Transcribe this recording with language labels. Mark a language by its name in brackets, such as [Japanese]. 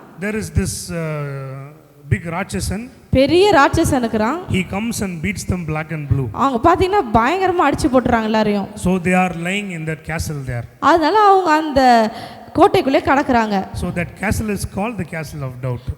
[English] there is this big Rakshasan. [Tamil] பெரிய ராட்சசன் இருக்கிறான். [English] He comes and beats them black and blue. [Tamil] அவங்க பாத்தீங்கன்னா பயங்கரமா அடிச்சு போட்டுறாங்க எல்லாரையும். [English] So they are lying in that castle there. [Tamil] அதனால அவங்க அந்த கோட்டைக்குள்ளே கடக்குறாங்க. [English] So that castle is called the castle of doubt.